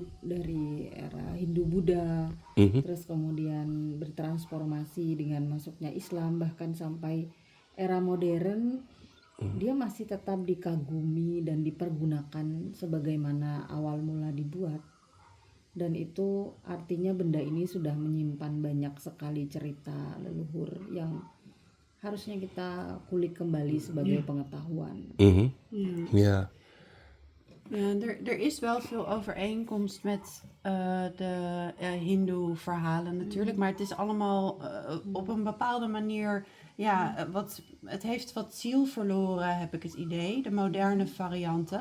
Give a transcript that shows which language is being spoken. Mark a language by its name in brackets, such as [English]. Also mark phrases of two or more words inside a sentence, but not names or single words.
[Indonesian] dari era Hindu-Buddha, terus kemudian bertransformasi dengan masuknya Islam, bahkan sampai era modern, dia masih tetap dikagumi dan dipergunakan sebagaimana awal mula dibuat. Dan itu artinya benda ini sudah menyimpan banyak sekali cerita leluhur yang harusnya kita kulik kembali sebagai pengetahuan. [Dutch] Ja. Ja, er is wel veel overeenkomst met de Hindoe verhalen natuurlijk, maar het is allemaal op een bepaalde manier, ja, het heeft wat ziel verloren, heb ik het idee, de moderne varianten.